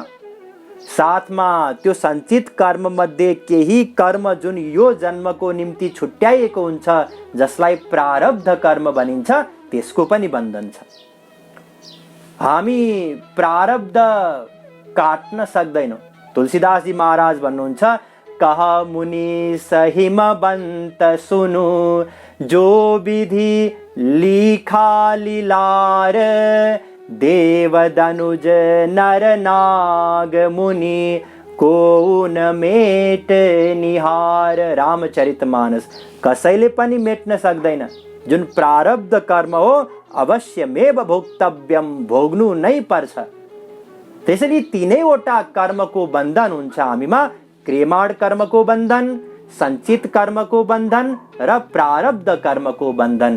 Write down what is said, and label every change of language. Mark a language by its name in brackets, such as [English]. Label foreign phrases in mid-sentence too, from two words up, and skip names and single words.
[Nepali] साथमा त्यो सञ्चित कर्म मध्ये केही कर्म जुन यो जन्मको निम्ति छुट्याइएको हुन्छ, जसलाई प्रारब्ध कर्म भनिन्छ, त्यसको पनि बन्धन छ। हामी प्रारब्ध काट्न सक्दैनौँ। तुलसीदासजी महाराज भन्नुहुन्छ, [Awadhi] कह मुनि सहिमबन्त सुनु, जो विधि लिखा लीलार, देवदनुज नर नाग मुनि को न मेट निहार। [Nepali] रामचरितमानस कसैले पनि मेट्न सक्दैन। जुन प्रारब्ध कर्म हो [Sanskrit] अवश्यमेव भोक्तव्यम, [Nepali] भोग्नु नै पर्छ। त्यसैले तीनैवटा कर्मको बन्धन हुन्छ हामीमा, क्रियमाण कर्मको बन्धन, सञ्चित कर्मको बन्धन र प्रारब्ध कर्मको बन्धन।